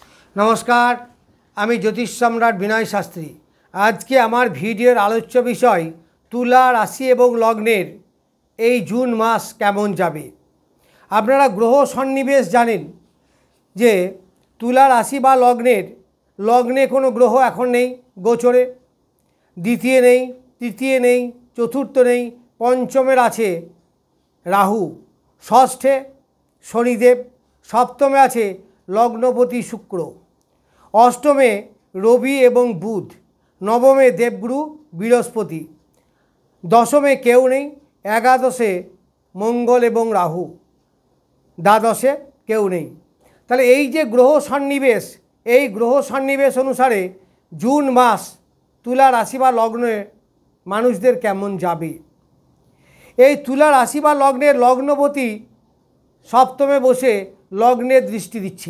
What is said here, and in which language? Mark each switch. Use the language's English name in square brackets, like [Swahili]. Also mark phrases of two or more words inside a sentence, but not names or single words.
[Bangla] নমস্কার আমি জ্যোতিষ সম্রাট বিনয় শাস্ত্রী। আজকে আমার ভিডিওর আলোচ্য বিষয় তুলা রাশি এবং লগ্নের এই জুন মাস কেমন যাবে। আপনারা গ্রহ সন্নিবেশ জানেন যে তুলা রাশি বা লগ্নে কোনো গ্রহ এখন নেই গোচরে, দ্বিতীয় নেই, তৃতীয় নেই, চতুর্থ নেই, পঞ্চমের আছে রাহু, ষষ্ঠে শনিদেব, সপ্তমে আছে লগ্নপতি শুক্র, অষ্টমে রবি এবং বুধ, নবমে দেবগুরু বৃহস্পতি, দশমে কেউ নেই, একাদশে মঙ্গল এবং রাহু, দ্বাদশে কেউ নেই। ताहले এই যে গ্রহ সন্নিবেশ, এই গ্রহ সন্নিবেশ অনুসারে জুন মাস তুলা রাশি বা লগ্নে মানুষদের কেমন যাবে। এই তুলা রাশি বা লগ্নের লগ্নপতি সপ্তমে বসে লগ্নে দৃষ্টি দিচ্ছে।